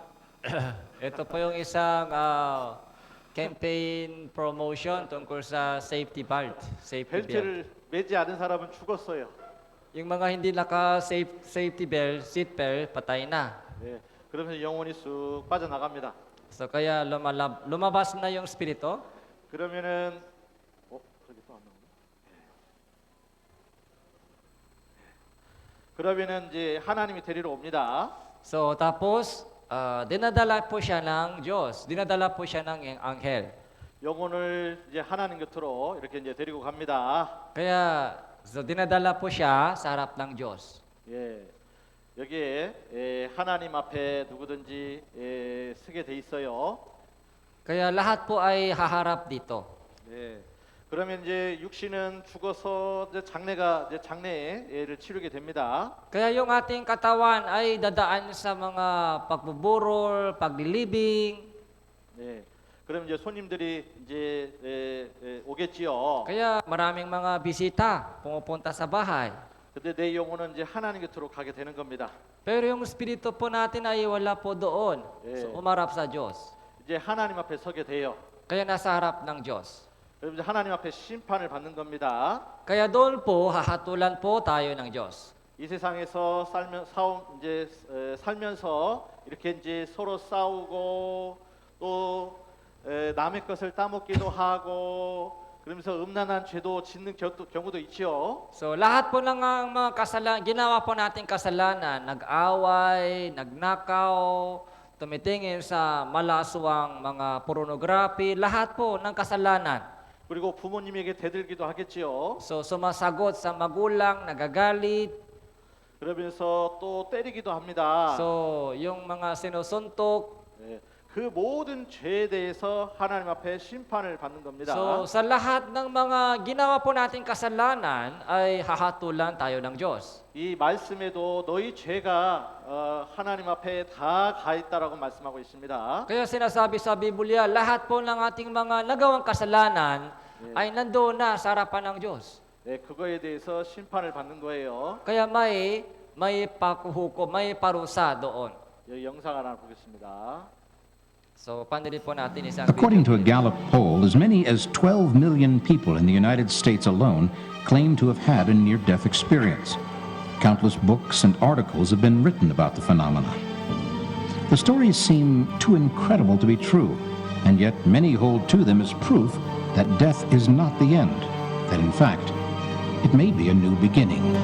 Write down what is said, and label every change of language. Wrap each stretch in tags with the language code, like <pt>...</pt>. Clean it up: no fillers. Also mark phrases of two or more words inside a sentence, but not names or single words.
<tl>Ito po yung isang</tl> <en>campaign promotion</en> <tl>tungkol sa</tl> <en>safety belt. Safety belt.</en> <ko>벨트를 매지 않은 사람은 죽었어요.</ko> <tl>Yung mga hindi</tl> <en>safety belt, seat belt,</en> <tl>patay na.</tl> <ko>예, 그러면서 영혼이 쑥 빠져나갑니다.</ko> <tl>So kaya lumabas na yung spirito.</tl> <ko>그러면은 저기 또 안 나오네. 그러면은 이제 하나님이 데리러 옵니다.</ko> <tl>So tapos dinadala po siya ng Diyos. Dinadala po siya ng anghel.</tl> <ko>영혼을 이제 하나님 곁으로 이렇게 이제 데리고 갑니다.</ko> <tl>Kaya so dinadala po siya sa harap ng Diyos.</tl> <ko>예, 여기에 하나님 앞에 누구든지 서게 돼 있어요.</ko> <tl>Kaya lahat po ay haharap dito.</tl> <ko>네. 그러면 이제 육신은 죽어서 이제 장례를 치르게 됩니다.</ko> <tl>Kaya yung ating katawan ay dadaan sa mga pagbuburol, paglilibing.</tl> <ko>네. 그럼 이제 손님들이 이제 오겠지요.</ko> <tl>Kaya maraming mga bisita pumupunta sa bahay.</tl> <ko>근데 내 영혼은 이제 하나님 곁으로 가게 되는 겁니다.</ko> <tl>Pero yung espiritu po natin ay wala po doon. So umarap sa Diyos.</tl> <ko>이제 하나님 앞에 서게 돼요.</ko> <tl>Kaya nasa harap ng Diyos.</tl> <ko>그럼 이제 하나님 앞에 심판을 받는 겁니다.</ko> <tl>Kaya doon po hahatulan po tayo ng Diyos.</tl> <ko>이 세상에서 살면서 이렇게 이제 서로 싸우고 또 남의 것을 따먹기도 하고 그러면서 음란한 죄도 짓는 경우도 있지요.</ko> <tl>So lahat po ng mga kasalanan, ginawa po natin kasalanan, nag-away, nagnakaw, tumitingin sa malaswang mga pornography, lahat po ng kasalanan.</tl> <ko>그리고 부모님에게 대들기도 하겠지요.</ko> <tl>So sumasagot sa magulang, nagagalit.</tl> <ko>그러면서 또 때리기도 합니다.</ko> <tl>So yung mga sinusuntok.</tl> <ko>네, 그 그 모든 죄에 대해서 하나님 앞에 심판을 받는 겁니다.</ko> <tl>So sa lahat ng mga ginawa po nating kasalanan ay hahatulan tayo ng Diyos.</tl> <ko>이 말씀에도 너희 죄가 하나님 앞에 다 가 있다라고 말씀하고 있습니다.</ko> <tl>Kaya sinasabi sa Biblia, lahat po ng ating mga nagawang kasalanan ay nandoon na sa harapan ng Diyos.</tl> <ko>네, 그거에 대해서 심판을 받는 거예요.</ko> <tl>Kaya may pakuhukom, may parusa doon.</tl> <ko>여기 영상 하나 보겠습니다.</ko> <tl>So pandirin po natin isang</tl> <en>According to a video. Gallup poll, as many as 12 million people in the United States alone claim to have had a near-death experience. Countless books and articles have been written about the phenomena. The stories seem too incredible to be true, and yet many hold to them as proof that death is not the end, that in fact, it may be a new beginning.</en>